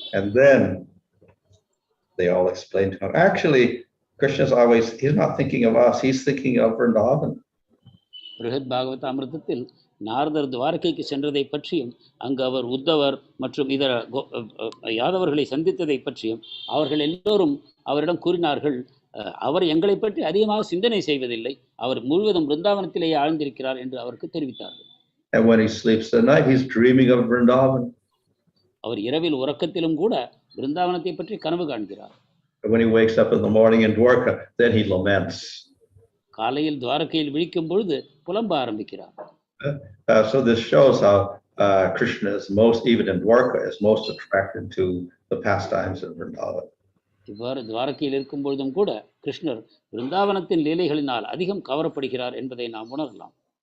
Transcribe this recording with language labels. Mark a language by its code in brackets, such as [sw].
[en] And then they all explain to him, actually, Krishna's always, he's not thinking of us, he's thinking of Vrindavan. [ta] பிருஹத் பாகவத அமிர்தத்தில் நாரதர் துவாரகைக்கு சென்றதை பற்றியும் அங்கு அவர் உத்தவர் மற்றும் இதர யாதவர்களை சந்தித்ததை பற்றியும் அவர்கள் எல்லோரும் அவரிடம் கூறினார்கள், அவர் எங்களை பற்றி அதிகமாக சிந்தனை செய்வதில்லை, அவர் முழுவதும் பிருந்தாவனத்திலேயே ஆழ்ந்திருக்கிறார் என்று அவருக்கு தெரிவித்தார்கள். [en] And when he sleeps at night, he's dreaming of Vrindavan. [ta] அவர் இரவில் உறக்கத்திலும் கூட பிருந்தாவனத்தை பற்றி கனவு காண்கிறார். [en] And when he wakes up in the morning in Dwaraka, then he laments. [ta] காலையில் துவாரகையில் விழிக்கும் பொழுது புலம்ப ஆரம்பிக்கிறார். [en] So this shows how Krishna is most, even in Dwaraka, is most attracted to the pastimes of Vrindavan. [ta] இவ்வாறு துவாரகையில் இருக்கும் பொழுதும் கூட கிருஷ்ணர் பிருந்தாவனத்தின் லீலைகளினால் அதிகம் கவரப்படுகிறார் என்பதை நாம் உணரலாம்.